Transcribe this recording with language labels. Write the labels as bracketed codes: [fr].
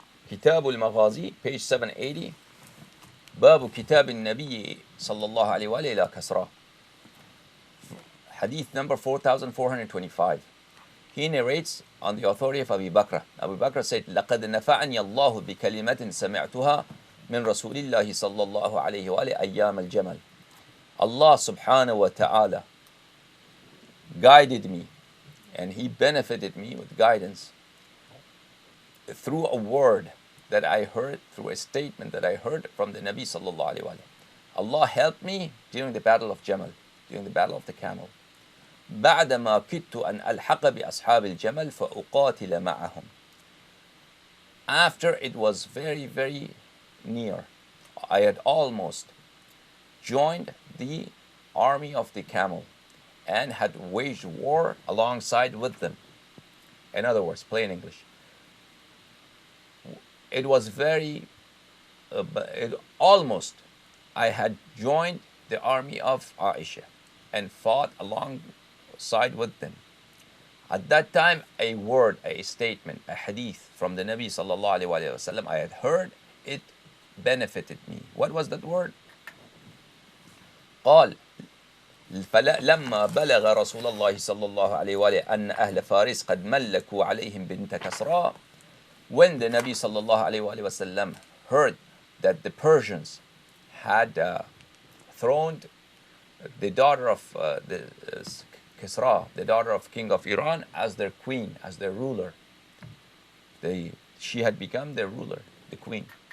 [ar] كتاب المغازي, [en] page 780. [ar] باب كتاب النبي صلى الله عليه وآله إلى كسرى. [en] Hadith number 4425. He narrates on the authority of Abu Bakr. Abu Bakr said, [ar] لَقَدْ نَفَعَنِيَ اللَّهُ بِكَلِمَةٍ سَمِعْتُهَا مِنْ رَسُولِ اللَّهِ صَلَّى اللَّهُ عَلَيْهِ وَآلِهِ أَيَّامَ الْجَمَلِ. [en] Allah subhanahu wa ta'ala guided me, and He benefited me with guidance through a word that I heard, through a statement that I heard from the Nabi sallallahu alayhi wa sallam. Allah helped me during the battle of Jamal, during the battle of the camel. [ar] بعدما كدت أن ألحق بأصحاب الجمل فأقاتل معهم. [en] After it was very, very near, I had almost joined the army of the camel and had waged war alongside with them. In other words, plain English, it was very, almost, I had joined the army of Ayesha and fought alongside with them. At that time, a word, a statement, a hadith from the Nabi sallallahu alaihi wasallam, I had heard, it benefited me. What was that word? [ar] قال لما بلغ رسول الله صلى الله عليه وآله أن أهل فارس قد ملكوا عليهم بنت كسرى. [en] When the Nabi sallallahu alaihi wasallam heard that the Persians had throned the daughter of Kisra, the daughter of King of Iran, as their queen, as their ruler, she had become their ruler, the queen.